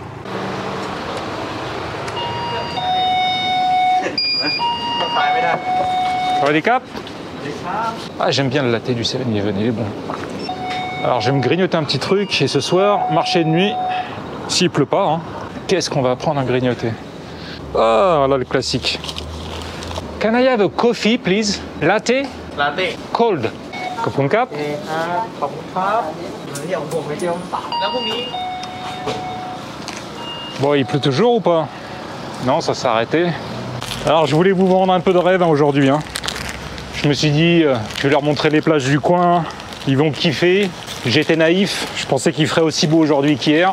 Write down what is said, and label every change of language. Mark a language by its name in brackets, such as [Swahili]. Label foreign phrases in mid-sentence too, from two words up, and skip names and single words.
[French] Ça va les caps? Ah, j'aime bien le latte du 7-Eleven, il est bon. Alors je vais me grignoter un petit truc et ce soir, marché de nuit, s'il pleut pas, hein, qu'est-ce qu'on va prendre à grignoter? Ah, voilà le classique. [English] Can I have a coffee, please? Latte? Latte. [Thai] Cold. ขอบคุณครับ? ขอบคุณครับเดี๋ยวผมไปเที่ยวแล้วพรุ่งนี้ [French] Bon, il pleut toujours ou pas? Non, ça s'est arrêté. Alors je voulais vous vendre un peu de rêve hein, aujourd'hui. Hein. Je me suis dit, je vais leur montrer les plages du coin, ils vont kiffer. J'étais naïf, je pensais qu'il ferait aussi beau aujourd'hui qu'hier.